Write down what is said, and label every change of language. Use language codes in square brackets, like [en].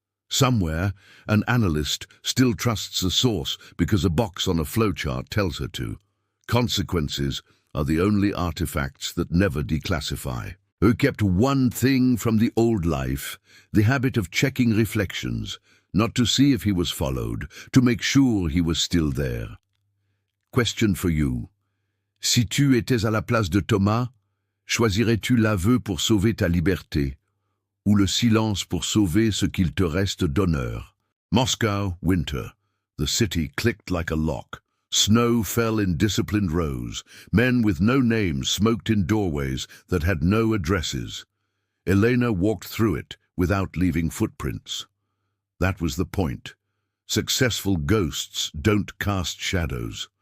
[en] Somewhere, an analyst still trusts a source because a box on a flowchart tells her to. Consequences are the only artifacts that never declassify. Who kept one thing from the old life, the habit of checking reflections, not to see if he was followed, to make sure he was still there. Question for you. [fr] Si tu étais à la place de Thomas, choisirais-tu l'aveu pour sauver ta liberté, ou le silence pour sauver ce qu'il te reste d'honneur? [en] Moscow, winter. The city clicked like a lock. Snow fell in disciplined rows. Men with no names smoked in doorways that had no addresses. Elena walked through it without leaving footprints. That was the point. Successful ghosts don't cast shadows.